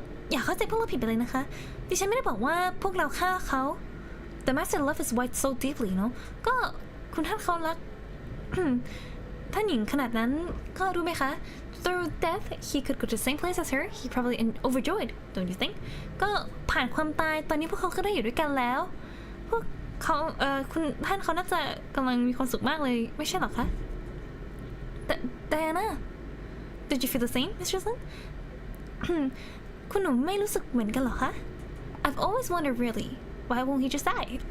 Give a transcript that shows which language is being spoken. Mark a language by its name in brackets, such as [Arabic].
[Thai] อย่าเข้าใจพวกเราผิดไปเลยนะคะดิฉันไม่ได้บอกว่าพวกเราฆ่าเขา [English] The master loved his wife so deeply, you know. [Thai] ก็คุณท่านเขารัก ท่านหญิงขนาดนั้นก็รู้ไหมคะ [English] Through death, he could go to the same place as her. He probably overjoyed, don't you think? [Thai] ก็ผ่านความตายตอนนี้พวกเขาก็ได้อยู่ด้วยกันแล้วพวกเขาคุณท่านเขาน่าจะกำลังมีความสุขมากเลยไม่ใช่หรอคะ [English] Diana, did you feel the same, Miss Jocelyn? [Thai] คุณหนูไม่รู้สึกเหมือนกันหรอคะ [English] I've always wondered really, why won't he just die?